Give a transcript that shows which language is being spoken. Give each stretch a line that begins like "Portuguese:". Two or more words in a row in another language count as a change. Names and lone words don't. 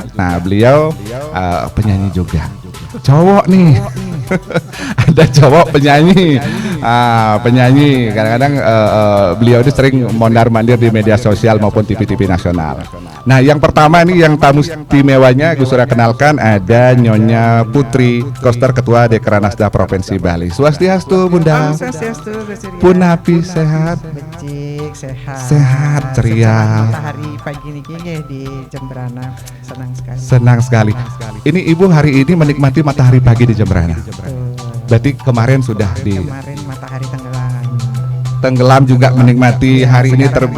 Indonesian: Nah, beliau penyanyi juga. Cowok nih. Ada cowok penyanyi, penyanyi. Kadang-kadang beliau ini sering mondar-mandir di media sosial maupun TV-TV nasional. Nah, yang pertama nih, yang tamu istimewanya Gus Surya kenalkan, ada Nyonya Putri Koster, Ketua Dekranasda Provinsi Bali. Swastiastu, Bunda. Swastiastu, Punapi sehat. becik, sehat. Sehat, ceria. Matahari pagi ini di Jemberana, senang sekali. Senang sekali. Ini Ibu hari ini menikmati matahari pagi di Jemberana. Berarti kemarin sudah Kemarin matahari tenggelam juga menikmati hari ini terbit.